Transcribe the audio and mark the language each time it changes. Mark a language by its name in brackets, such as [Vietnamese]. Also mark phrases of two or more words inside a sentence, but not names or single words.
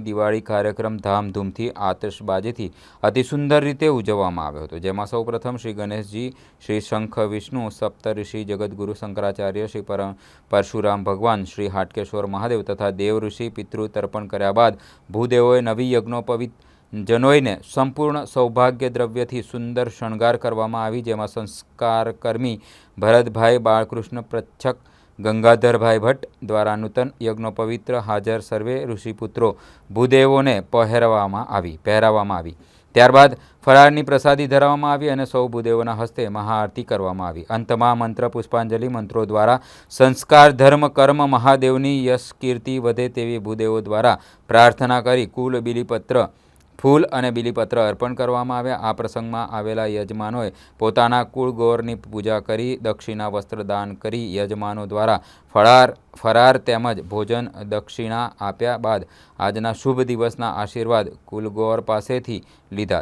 [Gujarati] દિવાળી કાર્યક્રમ ધામધૂમથી આતશબાજીથી અતિ સુંદર રીતે ઉજવવામાં આવ્યો હતો, જેમાં સૌપ્રથમ શ્રી ગણેશજી, શ્રી શંખ વિષ્ણુ, સપ્તઋષિ જગતગુરુ શંકરાચાર્ય, શ્રી પરશુરામ ભગવાન, શ્રી હાટકેશ્વર મહાદેવ તથા દેવ ઋષિ પિતૃ તર્પણ કર્યા બાદ ભૂદેવોએ નવી યજ્ઞોપવિત જનોઈને સંપૂર્ણ સૌભાગ્ય દ્રવ્યથી સુંદર શણગાર કરવામાં આવી, જેમાં સંસ્કારકર્મી ભરતભાઈ બાળકૃષ્ણ પ્રચ્છક ગંગાધરભાઈ ભટ્ટ દ્વારા નૂતન યજ્ઞોપવિત્ર હાજર સર્વે ઋષિપુત્રો ભૂદેવોને પહેરવામાં આવી। ત્યારબાદ ફરાળની પ્રસાદી ધરાવવામાં આવી અને સૌ ભૂદેવોના હસ્તે મહાઆરતી કરવામાં આવી। અંતમાં મંત્ર પુષ્પાંજલિ મંત્રો દ્વારા સંસ્કાર ધર્મ કર્મ મહાદેવની યશ કીર્તિ વધે તેવી ભૂદેવો દ્વારા પ્રાર્થના કરી કુલ બિલીપત્ર ફૂલ અને બિલીપત્ર અર્પણ કરવામાં આવ્યા। આ પ્રસંગમાં આવેલા યજમાનોએ પોતાના કુલ ગૌરની પૂજા કરી દક્ષિણા વસ્ત્રદાન કરી યજમાનો દ્વારા ફરાર તેમજ ભોજન દક્ષિણા આપ્યા બાદ આજના શુભ દિવસના આશીર્વાદ કુલગૌર પાસેથી લીધા।